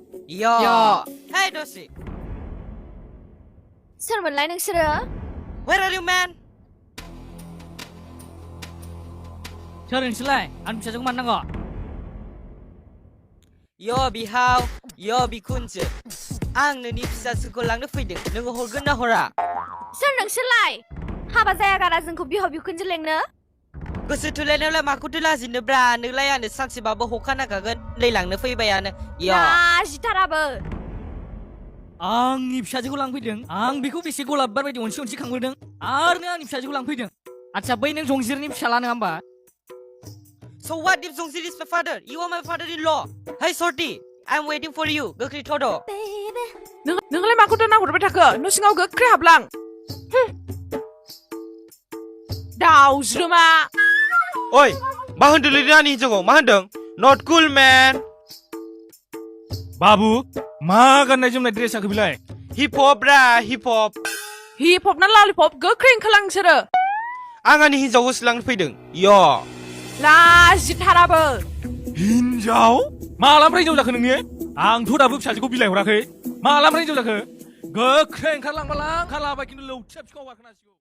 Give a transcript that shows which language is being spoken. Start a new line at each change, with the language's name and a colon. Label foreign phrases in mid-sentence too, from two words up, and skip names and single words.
English: Yo. Hey, Doshi.
Bodo: सोरमोनलाय नोंसोरो?
English: Where are you, man?
Bodo: सोर नोंसोरलाय? आं फिसाजोखौ मानो नांगौ? Yo, बिहाव. Yo, बिखुनजो. आं नोंनि फिसाजोखौ लांनो फैदों. नोङो हरगोन ना हरा? सोर नोंसोरलाय? हाबा जायागारा जोंखौ बिहाव बिखुनजो लेंनो? गोसो थोलायनायावलाय माखौथो लाजिनोब्रा नोंलाय आंनो सानसेबाबो हखा नागागोन लांनो फैबायानो यो लाजिथाराबो आंनि फिसाजोखौ लांफैदों आं बेखौ बेसे गलाबबार बायदि अनसि खांबोदों आरो नों आंनि फिसाजोखौ लांफैदों आच्छा बै नों जंजिरनि फिसाला नङा होमबा
English: So what if Zongzir is my father? You are my father-in-law. Hey Shorty, I'm waiting for you.
Bodo: गोख्रै थद' नोंलाय माखौथो नाहरबाय थाखो न' सिङाव गोख्रै हाबलां दाउज्रोमा Oi, मा होनदोंलै नों आंनि हिनजावखौ मा होनदों?
English: Not cool man.
Bodo: बाबु मा गाननाय जोमनाय ड्रेसाखौ बिलाय
English: Hip hop ब्रा hip hop. hip hop
Bodo: ना ललिपप गोख्रै ओंखारलां नोंसोरो आं आंनि हिनजावखौसो लांनो फैदों यो लाजिथाराबो हिनजाव मालानिफ्राय हिनजाव जाखो नोंनि आंथ' दाबो फिसाजोखौ बिलाइ हराखै मालानिफ्राय हिनजाव जाखो गोख्रै ओंखारलांबालां ओंखारलाबाय खिन्थु लौथिया बिफाङाव गाखोनांसिगौ